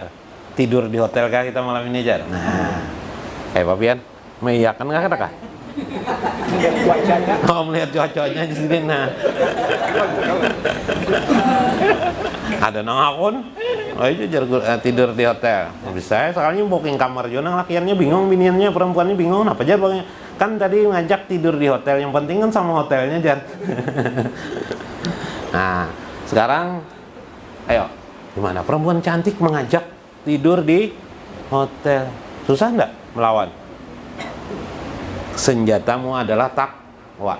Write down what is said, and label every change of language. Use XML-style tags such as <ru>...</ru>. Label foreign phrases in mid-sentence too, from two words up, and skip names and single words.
<bjn>Tidur di hotel kah kita malam ini jar? Nah, kayak apa pian? Mengiyakan nggak kata?</bjn> <id>Oh, melihat cuacanya di sini.</id> <bjn>Nah, ada nang akun.</bjn> <id>Oh itu tidur di hotel. Bisa soalnya booking kamar juga.</id> <bjn>Nang lakiannya bingung, biniannya perempuannya bingung. Apa jar bang?</bjn> <id>Kan tadi ngajak tidur di hotel. Yang penting kan sama hotelnya jar. Nah, sekarang ayo, gimana? Perempuan cantik mengajak tidur di hotel. Susah enggak melawan? Senjatamu adalah takwa.</id>